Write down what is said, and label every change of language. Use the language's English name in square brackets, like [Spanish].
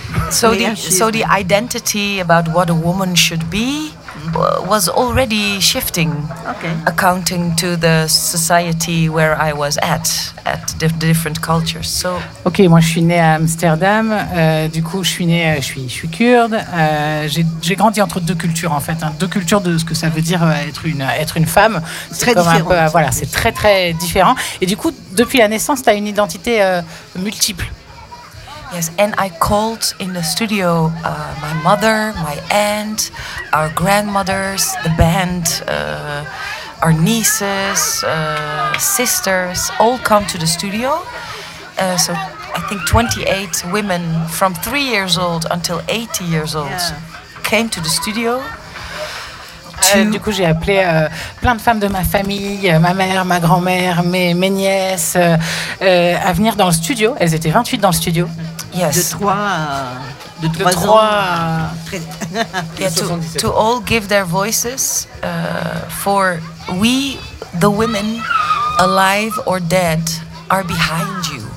[English] So the identity about what a woman should be was already shifting, okay. Accounting to the society where I was at the different cultures. So. [French] Ok, moi je suis née à Amsterdam. Du coup, je suis kurde. J'ai grandi entre deux cultures en fait, hein, deux cultures de ce que ça veut dire être une femme. C'est très différent. C'est très très différent. Et du coup, depuis la naissance, t'as une identité multiple. [English] Yes, and I called in the studio my mother, my aunt, our grandmothers, the band, our nieces, sisters, all come to the studio. So I think 28 women from 3 years old until 80 years old came to the studio. [French] Du coup, j'ai appelé plein de femmes de ma famille, ma mère, ma grand-mère, mes nièces, à venir dans le studio. Elles étaient 28 dans le studio. [English] Yes. [French] De trois ans. [English] To all give their voices for we, the women, alive or dead, are behind you.